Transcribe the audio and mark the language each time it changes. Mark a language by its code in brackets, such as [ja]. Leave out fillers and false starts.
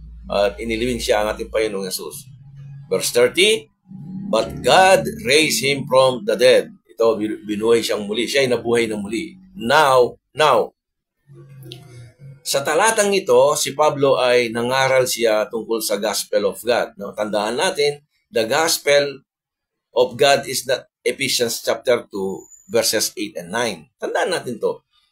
[tl] At inilibing siya ang ating Panginoong Jesus. [en] Verse 30, but God raised him from the dead. [tl] Ito, binuhay siyang muli. Siya ay nabuhay na muli. Now, sa talatang ito, si Pablo ay nangaral siya tungkol sa gospel of God. No? Tandaan natin, [en] the gospel of God is the Ephesians chapter 2, verses 8 and 9. [tl] Tandaan natin to.